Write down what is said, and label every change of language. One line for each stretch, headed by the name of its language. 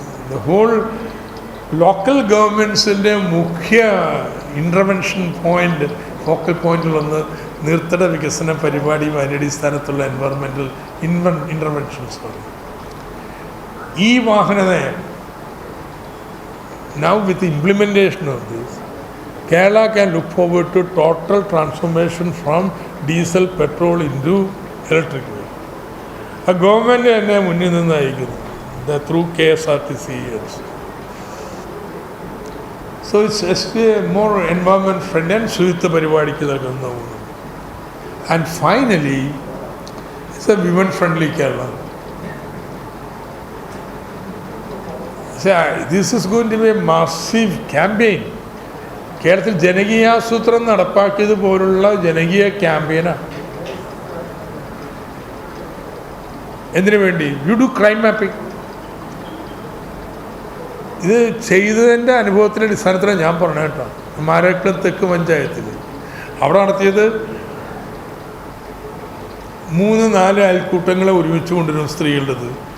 Malayalam: The whole local ഗവൺമെൻറ്റ്സിൻ്റെ മുഖ്യ intervention point, focal പോയിന്റിൽ വന്ന് നീർത്തട വികസന പരിപാടിയും അതിനടിസ്ഥാനത്തുള്ള എൻവയറമെൻ്റൽ ഇൻ്റർവെൻഷൻസ് ആണ്. ഈ വാഹന നയം,
English: now with the implementation of this, Kerala can look forward to total transformation from diesel, petrol into electric vehicle. A government
Malayalam: തന്നെ മുന്നിൽ നിന്ന് നയിക്കുന്നു
English: through KSRTC. So it's a more environment friendly and
Malayalam: ശുചിത്വ പരിപാടിക്ക് നൽകുന്ന ഒന്ന്.
English: And finally, it's a women friendly Kerala. This is going to be a massive campaign.
Malayalam: കേരളത്തിൽ ജനകീയാസൂത്രണം നടപ്പാക്കിയതുപോലുള്ള ജനകീയ ക്യാമ്പയിനാണ്. എന്തിനു വേണ്ടി?
English: You do crime mapping.
Malayalam: ഇത് ചെയ്തതിൻ്റെ അനുഭവത്തിൻ്റെ അടിസ്ഥാനത്തിലാണ് ഞാൻ പറഞ്ഞ കേട്ടോ. മാരാരിക്കുളം തെക്ക് പഞ്ചായത്തിൽ അവിടെ നടത്തിയത് 3-4 അയൽക്കൂട്ടങ്ങളെ ഒരുമിച്ച് കൊണ്ടുവരും സ്ത്രീകളുടേത്.